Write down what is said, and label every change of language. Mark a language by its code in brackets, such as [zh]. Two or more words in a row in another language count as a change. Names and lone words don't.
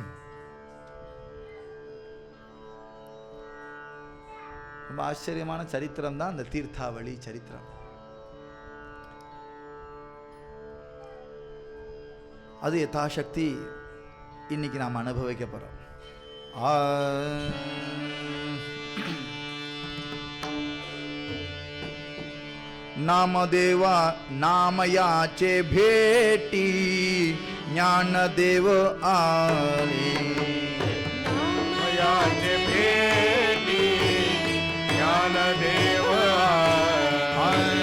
[ta] ரொம்ப ஆச்சரியமான சரித்திரம் தான் அந்த தீர்த்தாவளி சரித்திரம். அது யதாசக்தி இன்னைக்கு நாம் அனுபவிக்க போறோம். [mr] नामदेवा नामयाचे भेटी ज्ञानदेव आले. नामयाचे भेटी ज्ञानदेव आले.